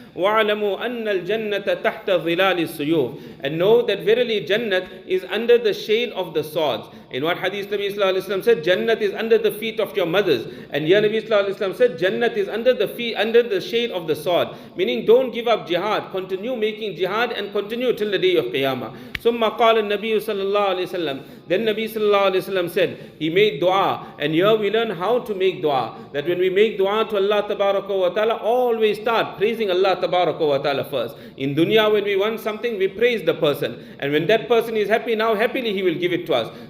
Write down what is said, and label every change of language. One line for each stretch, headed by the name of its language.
Arabic: وَاعْلَمُوا أَنَّ الْجَنَّةَ تَحْتَ ظِلَالِ السُّيُوفِ.
English: And know that verily Jannat is under the shade of the swords. In what hadith Nabi Sallallahu Alaihi Wasallam said, Jannat is under the feet of your mothers. And here Nabi Sallallahu Alaihi Wasallam said, Jannat is under the shade of the sword. Meaning, don't give up jihad. Continue making jihad and continue till the day of Qiyamah.
Arabic: ثم قال النبي صلى الله عليه وسلم.
English: Then Nabi Sallallahu Alaihi Wasallam said, he made dua. And here we learn how to make dua. That when we make dua to Allah Tabaraka wa Ta'ala, always start praising Allah Tabaraka wa Ta'ala first. In dunya, when we want something, we praise the person. And when that person is happy, now happily he will give it to us.